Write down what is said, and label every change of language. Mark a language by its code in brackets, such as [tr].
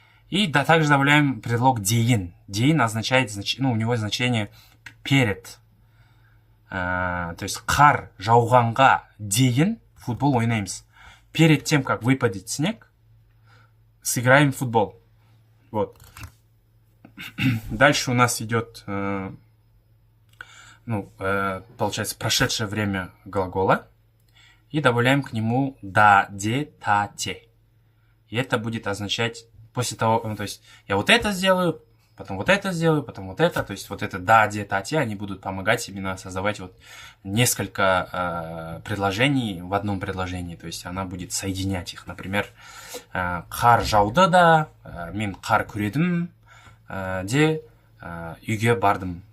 [ru] И также добавляем предлог дейін. Дейін означает, у него значение перед. [kk] То есть қар жауғанға дейін футбол ойнаймыз. [ru] Перед тем, как выпадет снег, сыграем в футбол. Вот. Дальше у нас идет, получается, прошедшее время глагола. И добавляем к нему да, де, та, те. И это будет означать после того, то есть я вот это сделаю, потом вот это сделаю, потом вот это. То есть вот это да, де, та, те, они будут помогать именно создавать вот несколько предложений в одном предложении. То есть она будет соединять их. [kk] Например, қар жауды да, мен қар көредім, де үйге бардым.